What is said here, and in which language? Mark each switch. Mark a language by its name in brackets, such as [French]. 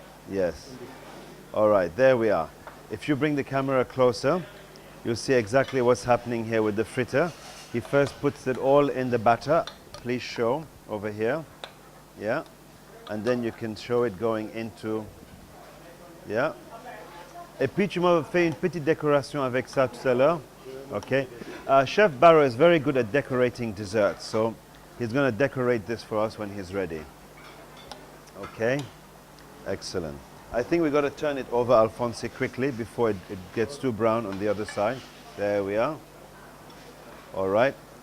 [English] Yes. All right, there we are. If you bring the camera closer, you'll see exactly what's happening here with the fritter. He first puts it all in the batter. Please show over here. Yeah. And then you can show it going into... Yeah. [French] Et puis tu m'as fait une petite décoration avec ça tout à l'heure. [English] Okay. Chef Barrow is very good at decorating desserts, so he's going to decorate this for us when he's ready. Okay. Excellent. I think we've got to turn it over, Alfonsi, quickly before it gets too brown on the other side. There we are. All right.